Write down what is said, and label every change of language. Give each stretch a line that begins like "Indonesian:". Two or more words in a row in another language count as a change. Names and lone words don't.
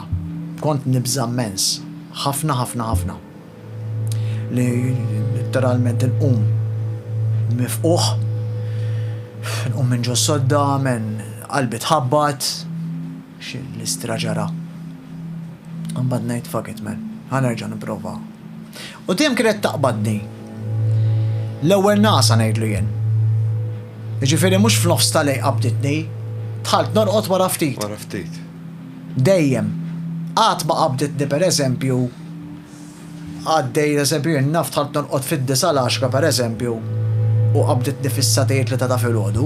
Maltese: Kont nibża immens. Ħafna. Li literalment inqum mifquħ, nqum minn ġo sodda, minn qalbi tħabbat, l-istra ġara. Mbagħad ngħid
English: fuck it man,
Maltese: ħanerġa' nipprova. U dejjem kienet taqbadni. L-ewwel nasa ngħidlu jien. Jiġifieri mhux f'nofs tal-lejl qabditni, tħalt norqod wara ftit. Wara ftit. Dejjem. Qatt ma qabditni pereżempju għaddej eżempju naf tħalt norqod fid-9 l-10 pereżempju u qabditni fis-satejt li ta' filgħodu.